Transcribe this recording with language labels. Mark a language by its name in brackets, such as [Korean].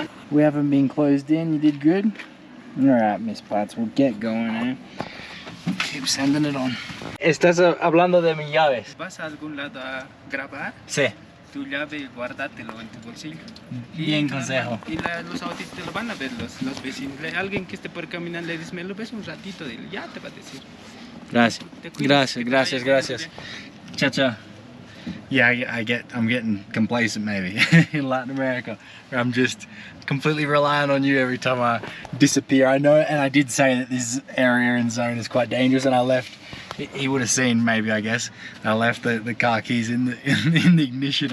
[English] We haven't been closed in. You did good. Alright, Miss Potts, we'll get going, eh? Keep sending it on. [Spanish] ¿Estás hablando de mis llaves? ¿Vas a algún lado a grabar? Sí. tu llave, guárdatelo en tu bolsillo. Bien consejo. Y los autistas lo van a ver, los vecinos. Alguien que esté por caminar le dice, me lo ves un ratito, dile, ya te va a decir. Gracias. Te cuidas, que te vaya bien. Gracias. Cha-cha. [English] Yeah, I'm getting complacent maybe in Latin America, where I'm just completely relying on you every time I disappear. I know, and I did say that this area and zone is quite dangerous, and I left. He would have seen maybe, I guess. I left the car keys in the ignition.